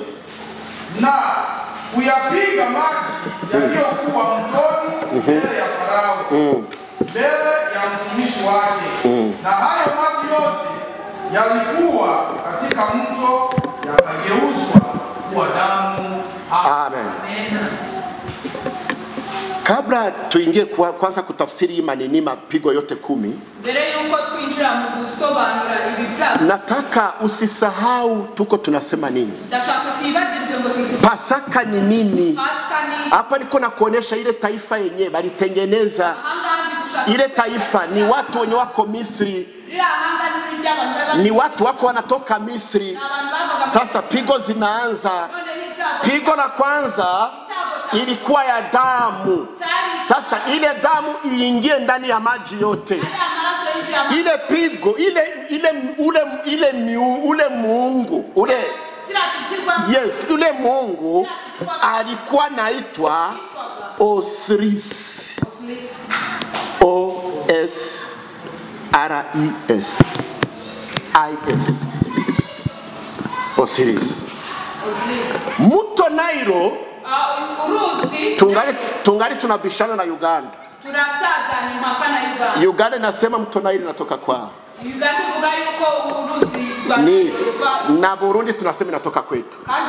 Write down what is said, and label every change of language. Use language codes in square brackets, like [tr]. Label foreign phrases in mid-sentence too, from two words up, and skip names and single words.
[sw] Na kuyapiga maji yaliyokuwa mtoni mbele ya Farao, mbele ya mtumishi wake, na hayo maji yote yalikuwa katika mto yakageuzwa kuwa damu. Amen. Kabla tuingie kwanza kutafsiri hii maneno mapigo yote 10, [rw] mbere yuko twinjira mu gusobanura ibi byago, [sw] nataka usisahau tuko tunasema nini. Pasaka ni nini? Hapa niko na kuonesha ile taifa yenyewe balitengeneza. Ile taifa ni watu wenye wako Misri, ni watu wako wanatoka Misri. Sasa pigo zinaanza. Pigo la kwanza ilikuwa ya damu. Sasa ile damu iingie ndani ya maji yote. Ile pigo ule Mungu ule Mungu alikuwa naitwa Osiris. O-S-R-I-S I-S Osiris. Mto Nairo tungali tunabishana na Uganda. Uganda nasema mto Nairo natoka kwao. Ni na Burundi tunasema inatoka kwetu.